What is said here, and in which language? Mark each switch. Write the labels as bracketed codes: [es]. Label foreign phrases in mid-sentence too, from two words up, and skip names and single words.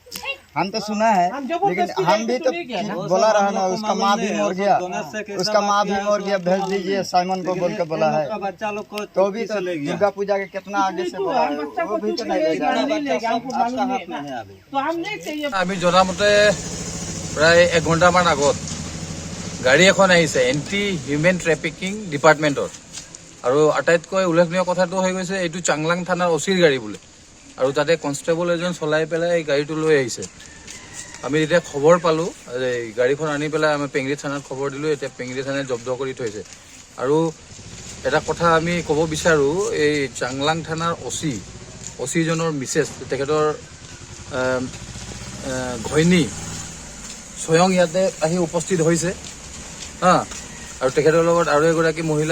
[hi] हम तो सुना है हम लेकिन जबरदस्ती हम भी तो नहीं गया ना बोला रहा ना उसका माँ भी मर गया उसका माँ भी मर गया भेज दीजिए साइमन को बोल के बोला है बच्चा लोग को तो भी तो दुर्गा पूजा के कितना आगे से बोला है बच्चा वो को भी तो कुछ नहीं ले जा रहा नहीं ले गया हमको मालूम नहीं है ना तो हम नहीं चाहिए [as] আমি জনামতে প্ৰায় 1 ঘণ্টামান আগত গাড়ী এখন আহিছে [en] anti human trafficking department [as] আৰু আটাইতকৈ উল্লেখনীয় কথাটো হৈ গৈছে এইটো চাংলাং থানাৰ অচিৰ গাড়ী বোলে আৰু তাতে কনষ্টেবল এজন চলাই পেলাই এই গাড়ীটো লৈ আহিছে আমি যেতিয়া খবৰ পালোঁ এই গাড়ীখন আনি পেলাই আমি পেংৰি থানাত খবৰ দিলোঁ এতিয়া পেংৰি থানাই জব্দ কৰি থৈছে আৰু এটা কথা আমি ক'ব বিচাৰোঁ এই চাংলাং থানাৰ অচিজনৰ মিছেছ তেখেতৰ ঘৈণী স্বয়ং ইয়াতে আহি উপস্থিত হৈছে হা আৰু তেখেতৰ লগত আৰু এগৰাকী মহিলা